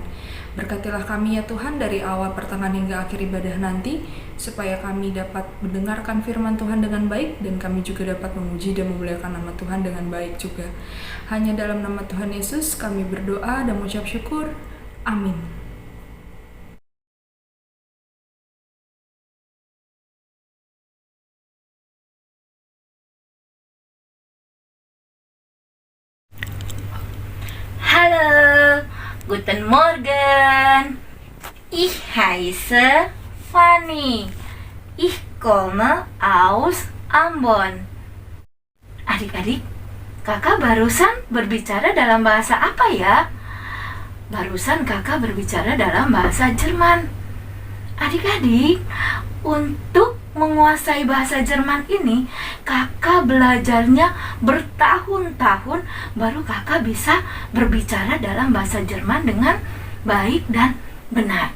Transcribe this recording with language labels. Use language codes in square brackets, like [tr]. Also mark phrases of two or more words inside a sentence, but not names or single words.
[id] Berkatilah kami ya Tuhan dari awal pertengahan hingga akhir ibadah nanti, supaya kami dapat mendengarkan firman Tuhan dengan baik, dan kami juga dapat memuji dan memuliakan nama Tuhan dengan baik juga. Hanya dalam nama Tuhan Yesus kami berdoa dan mengucap syukur. Amin. [de] Hallo, guten Morgen. Ich heiße Fanny. Ich komme aus Ambon. [id] Adik-adik, kakak barusan berbicara dalam bahasa apa ya? Barusan kakak berbicara dalam bahasa Jerman. Adik-adik, untuk menguasai bahasa Jerman ini, kakak belajarnya bertahun-tahun baru kakak bisa berbicara dalam bahasa Jerman dengan baik dan benar.